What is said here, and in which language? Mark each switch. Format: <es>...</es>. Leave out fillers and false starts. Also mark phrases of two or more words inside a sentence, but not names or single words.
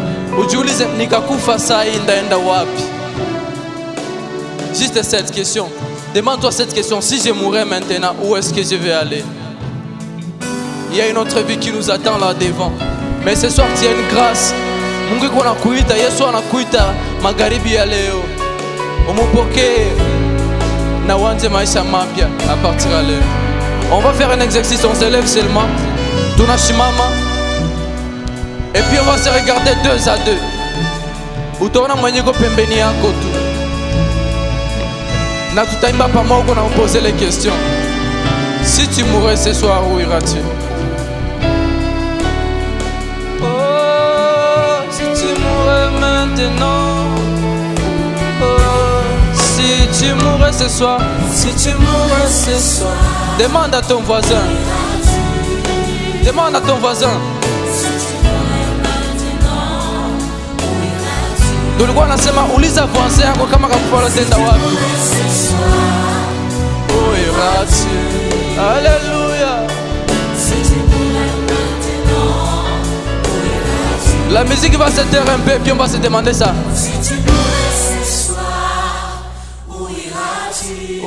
<fr>Juste cette question. Demande-toi cette question. Si je mourais maintenant, où est-ce que je vais aller? Il y a une autre vie qui nous attend là devant. Mais ce soir, tu as une grâce.</fr> <sw>Mungu iko anakuita, Yesu anakuita magharibi ya leo. Umupokee na uanze maisha mapya</sw> <fr>à partir de</fr> <sw>leo.</sw> <fr>On va faire un exercice, on se lève seulement.</fr> <sw>Tunashimama.</sw> <fr>Et puis on va se regarder 2 à 2.</fr> <sw>Utaona mwenye ko pembeni yako tu. Na tutaimba pamoja na</sw> <fr>poser les questions. Si tu mourais ce soir, où iras-tu? Oh, si tu mourais maintenant. Oh, si tu mourais ce soir. Si tu mourais ce soir. Demande à ton voisin. Demande à ton voisin.</fr> <sw>Tulikuwa nasema uliza voisin yako kama kakufala tenda wapi.</sw> <fr>Où iras-tu? Alléluia. La musique va se taire un peu, puis on va se demander ça. Si tu mourais ce soir, où iras-tu?</fr>